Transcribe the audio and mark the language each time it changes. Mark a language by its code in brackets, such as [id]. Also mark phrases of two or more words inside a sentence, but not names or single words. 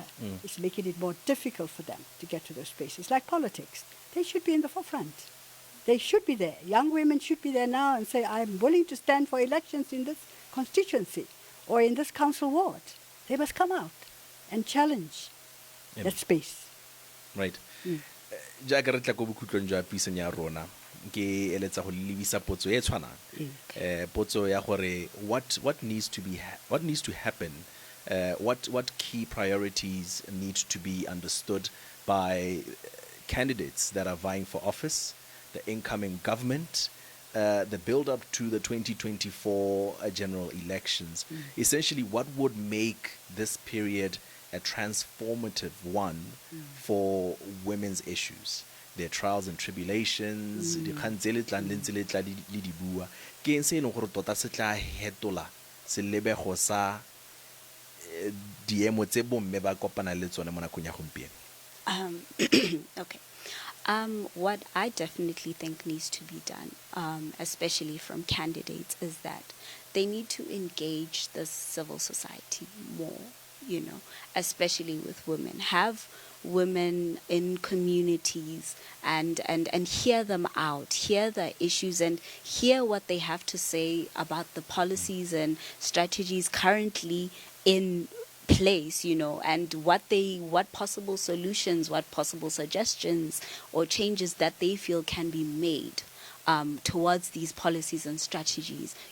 [en] It's making it more difficult for them to get to those spaces. Like politics. They should be in the forefront. They should be there. Young women should be there now and say, I'm willing to stand for elections in this constituency or in this council ward. They must come out and challenge that space. Right. [tn] Jaaka re tla go bokhutlong jwa puisong ya rona ke eletsa go lebisa potso e tshwanang potso ya gore [en] what needs to happen, what key priorities need to be understood by candidates that are vying for office, the incoming government, the build up to the 2024 general elections. Essentially, what would make this period a transformative one for women's issues, their trials and tribulations, [tn] dikgang tse le tlang le ntse le tla le di bua ke eng se e leng gore tota se tla hetola selebego sa diemo tse bomme ba kopana le tsone mo nakong ya gompieno. [en] Okay. What I definitely think needs to be done, especially from candidates, is that they need to engage the civil society more, especially with women. Have women in communities and hear them out, hear their issues, and hear what they have to say about the policies and strategies currently in place, and what possible solutions, what possible suggestions or changes that they feel can be made towards these policies and strategies.